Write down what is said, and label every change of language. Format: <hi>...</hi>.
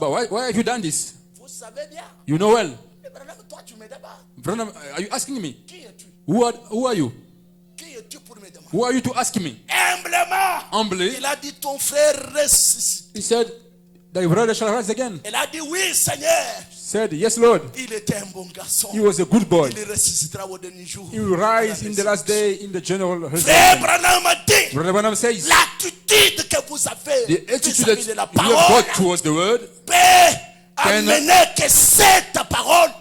<en>but why have you done this?</en> <fr>Vous savez bien.</fr> <en>You know well.</en> <fr>Mais Branham, toi tu me demandes.</fr> <en>Branham, are you asking me?</en> <fr>Qui es-tu?</fr> <en>Who are you?</en> <fr>Qui es-tu pour me demander?</fr> <en>Who are you to ask me?</en> <fr>Humblement.</fr> <en>Humbly,</en> <fr>Il a dit ton frère ressuscite.</fr> <en>he said, thy brother shall rise again.</en> <fr>Il a dit oui Seigneur.</fr> <en>Said, yes, Lord.</en> <fr>Il était un bon garçon.</fr> <en>He was a good boy.</en> <fr>Il ressuscitera au dernier jour.</fr> <en>He will rise in the last day in the general</en> <fr>Frère</fr> <en>resurrection.</en> <fr>Branham a dit</fr> <en>Brother Branham says,</en> <fr>l'attitude que vous avez</fr> <en>the attitude</en> <fr>vis-à-vis</fr> <en>that</en> <fr>de la</fr> <en>you have</en> <fr>parole</fr> <en>got towards the word,</en> <fr>peut amener que cette parole</fr>